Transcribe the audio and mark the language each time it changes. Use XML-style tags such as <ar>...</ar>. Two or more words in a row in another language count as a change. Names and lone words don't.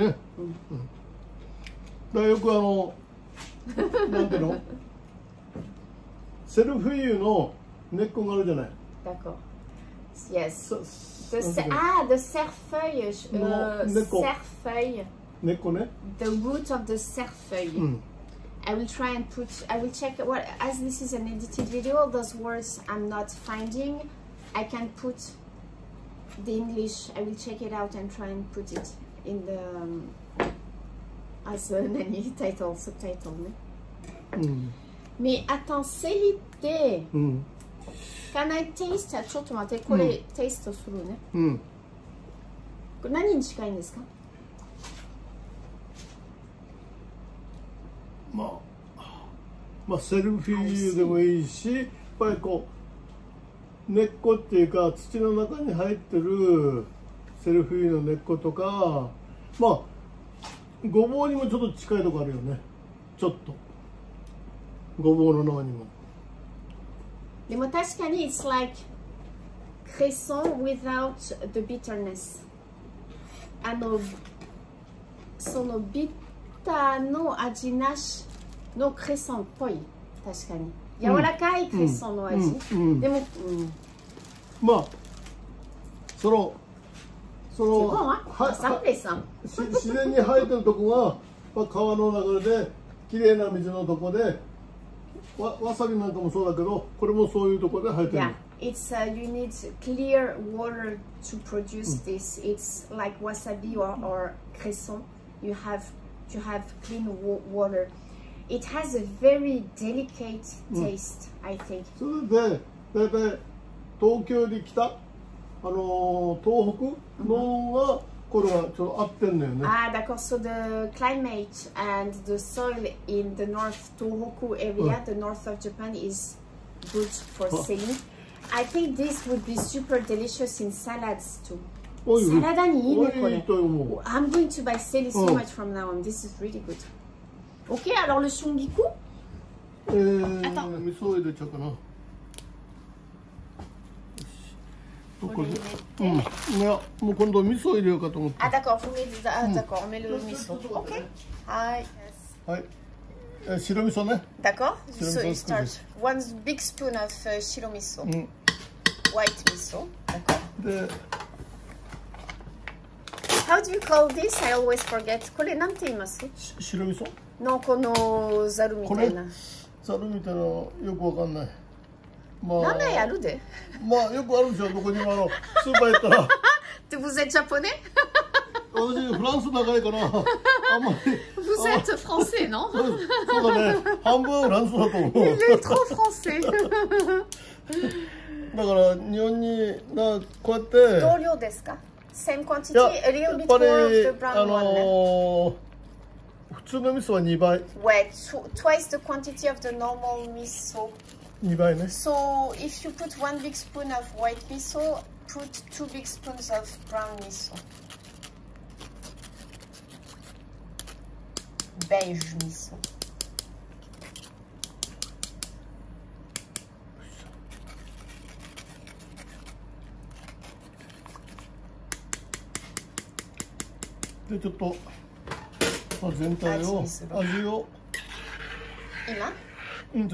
<ja>だからよくなんていうの？セルフィユの根っこがあるじゃない。</ja> <en>D'accord. Yes. The cerfeuil.</en> <fr>Cerfeuil.</fr> <ja>根っこね。</ja> <en>The root of the cerfeuil. I will try and I will check what, as this is an edited video, those words I'm not finding, I can put the English. I will check it out and try and put it in the as a title, subtitle.</en> <fr>Mais attends,</fr> <en>セリって、Can I taste?</en> <ja>ちょっと待って、これ、テイストするね。これ何に近いんですか？まあセルフィーユでもいいし、やっぱりこう根っこっていうか土の中に入ってるセルフィーユの根っことか、まあごぼうにもちょっと近いとこあるよね。ちょっとごぼうの中にも。でも確かに</ja> <en>it's like cresson without the bitterness。</en> <ja>そのビッターの味なしのクレソンっぽい。確かに柔らかいクレソンの味。でも、まあその自然に生えてるとこが川の流れできれいな水のとこでわさびなんかもそうだけど、これもそういうとこで生えてる。</ja> <en>Yeah, it's you need clear water to produce this. It's like wasabi or cresson. You have to have clean water. It has a very delicate taste, I think.</en> <ja>それでだいたい東京に来た東北のがこれはちょっと合ってんのよね。</ja> <fr>Ah, d'accord.</fr> <en>So the climate and the soil in the North Tohoku area, the north of Japan, is good for selling. I think this would be super delicious in salads too.</en> <ja>サラダにいいねこれ。</ja> <en>I'm going to buy seli so much from now on. This is really good.</en> <fr>Ok, alors le shongiku? Attends.</fr> <ja>味噌入れちゃうかな。いや、もう今度味噌入れようかと思って。</ja> <fr>Ah d'accord, vous mettez d'accord, on met le miso.</fr> <ja>Ok. はい。はい。白味噌ね。</ja> <fr>D'accord.</fr> <en>So you start one big spoon of 白味噌。White miso. D'accord.</en> <ja>で、</ja> <en>How do you call this? I always forget.</en> <ja>これなんて言います？白味噌？のこのザルみたいな。ザルみたいなよくわかんない。ま名前あるで。まあよくあるでしょ。どこにもスーパー行ったら。</ja> <fr>で、vous êtes japonais?</fr> <ja>私フランス長いから。あんまり。</ja> <fr>Vous êtes français, non?</fr> <ja>そうだね。半分フランスだと思う。</ja> <fr>Il est trop français.</fr> <ja>だから日本にこうやって。同量ですか</ja> <en>？Same quantity, a little bit more of the brown one.</en> <ja>普通の味噌は2倍。</ja> <fr>Ouais,</fr> <en>twice the quantity of the normal miso.</en> <ja>2 倍ね。</ja> <en>So if you put 1 big spoon of white miso, put 2 big spoons of brown miso. Beige miso.</en> <ja>でちょっと全体を味を今</ja>